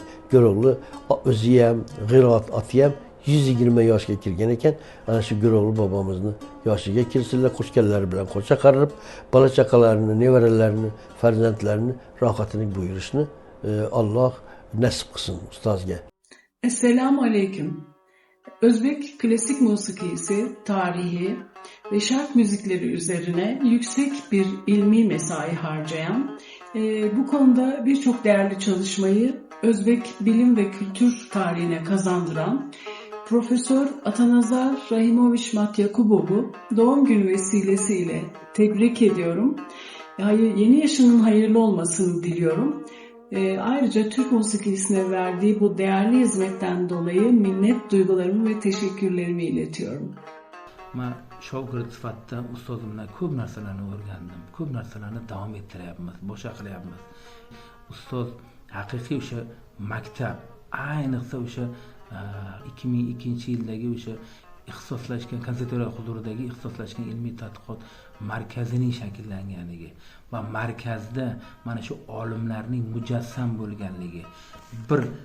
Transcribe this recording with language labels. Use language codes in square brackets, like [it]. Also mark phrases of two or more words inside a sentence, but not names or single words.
[uz] Go'ro'g'li o'zi ham, G'irot oti ham 120 yoshga kirgan ekan. Ana shu Go'ro'g'li bobomizni yoshiga kirsinlar, qo'shganlari bilan qo'sha qarib, bola chaqalarini, nevaralarini, farzandlarini rohatini buyurishni Alloh nasip qilsin ustozga. [ar] السلام عليكم. [tr] Özbek klasik musikisi, tarihi ve şark müzikleri üzerine yüksek bir ilmi mesai harcayan, bu konuda birçok değerli çalışmayı Özbek bilim ve kültür tarihine kazandıran Profesör Atanazar Rahimoviç Matyakubov'u doğum günü vesilesiyle tebrik ediyorum. Yeni yaşının hayırlı olmasını diliyorum. Ayrıca Türk musikisine verdiği bu değerli hizmetten dolayı minnet duygularımı ve teşekkürlerimi iletiyorum. [uz] Men shogird sifatida ustozimdan ko'p narsalarni o'rgandim, ko'p narsalarni davom ettiryapmiz, boshqa qilyapmiz. Ustoz haqiqiy o'sha maktab, ayniqsa o'sha 2002-yildagi o'sha ixtisoslashgan konservatoriya huzuridagi ixtisoslashgan ilmiy tadqiqot markazining shakllanganligi va markazda mana shu olimlarning mujassam bo'lganligi bir